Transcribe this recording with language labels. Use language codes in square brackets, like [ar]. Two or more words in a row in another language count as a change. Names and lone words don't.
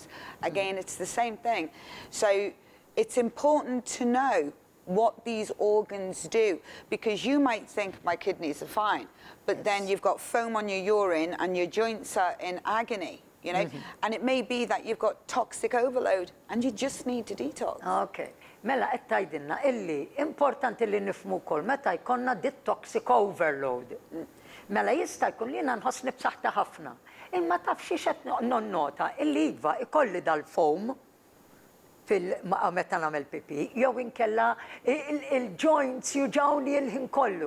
[en] Again, it's the same thing. So it's important to know what these organs do, because you might think my kidneys are fine, but then you've got foam on your urine and your joints are in agony, you know, and it may be that you've got toxic overload and you just need to detox. Okay. [mt] Mela qed tgħidilna illi importanti li nifhmu wkoll meta jkollna dit [en] toxic overload. [mt] Mela jista' jkun li jiena nħossni b'saħħta ħafna. Imma taf xi qed nonnota illi iva ikolli dal-foam meta nagħmel pipi, jew inkella il-joints juġawni l-ħin kollu.